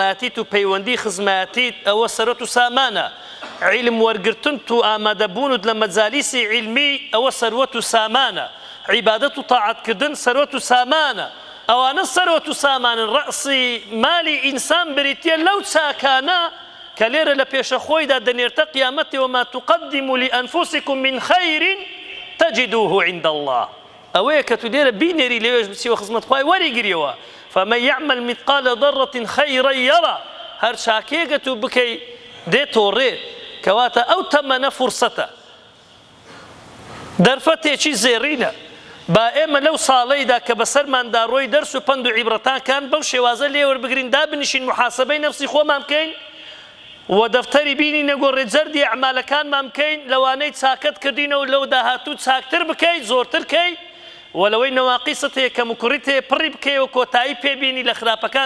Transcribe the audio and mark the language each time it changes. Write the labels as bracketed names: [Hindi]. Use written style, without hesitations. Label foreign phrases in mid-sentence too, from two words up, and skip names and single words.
[Central Kurdish] و پەیوەندی خزمەتیت ئەوە سەرۆت و سامانە علم وەرگرتن و ئامادەبوونت لە مەجالیسی علمی ئەوە سەروەت و سامانە عیبادەت و تاعەتکردن سەرۆت و سامانە ئەوانە سەرۆت و سامانن ڕەئسی مالی ئینسان بریتیە لەو چاکانە کە لێرە لە پێشە خۆیدا دەنێرتە قیامەتی [Arabic] وما تقدموا لأنفسكم من خير تجدوه عند الله [Central Kurdish] ئەوەیە کە تو لێرە بینێری لێوێش بچیوە خزمەت خوای وەریگریەوە [Arabic] فمن يعمل مثقال ذرة خيرا يرى [Central Kurdish] هەر چاکێکە تو بکەی دێتۆ ڕێ کەواتە ئەو تەمەنە فرسەتە دەرفەتێکی زێڕینە با ئێمە لەو ساڵەیدا کە بەسەرماندا ڕۆی دەرس و پند و عیبرەتانکان بەو شێوازە لێوەربگرین دابنیشین محاسەبەی نەفسی خۆمان بکەین و دەفتەری بینی نەگۆڕێ جەردی ئەعمالەکانمان بکەین لەوانەی چاکەت کردینەوە لەو داهاتوو چاکتر بکەیت زۆرتر کەی و لەوەی نەواقیست هەیە کە مکوڕیت هەیە پڕی بکەیەوە کۆتایی پێبینی لە خراپەکان